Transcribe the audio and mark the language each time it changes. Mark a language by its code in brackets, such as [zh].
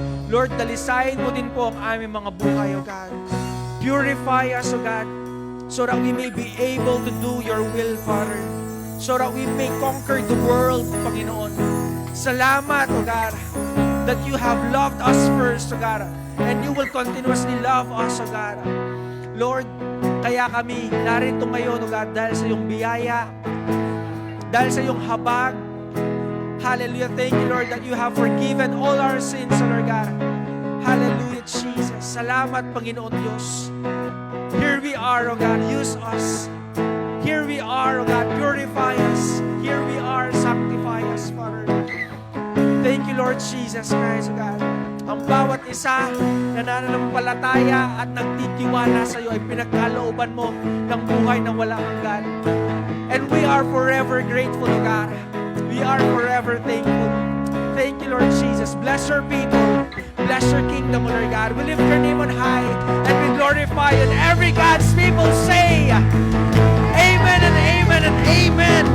[tl] Lord, dalisayin mo din po ang aming mga buhay, O God. [en] Purify us, O God, so that we may be able to do your will, Father. So that we may conquer the world, Panginoon. [tl] Salamat, [en] O God, that you have loved us first, O God, and you will continuously love us, O God. [tl] Lord, kaya kami narito ngayon, O God, dahil sa iyong biyaya, dahil sa iyong habag. [en] Hallelujah. Thank you, Lord, that you have forgiven all our sins, O Lord God. Hallelujah, Jesus. [tl] Salamat, Panginoon Diyos. [en] Here we are, O God. Use us. Here we are, O God. Purify us. Here we are. Sanctify us, Father. Thank you, Lord Jesus Christ, O God. [tl] Ang bawat isa na nananampalataya at nagtitiwala sa iyo ay pinagkalooban mo ng buhay na walang hanggan. [en] And we are forever grateful, O God. We are forever thankful. Thank you, Lord Jesus. Bless your people. Bless your kingdom, O Lord God. We lift your name on high and we glorify you. And every God's people say, Amen and amen and amen.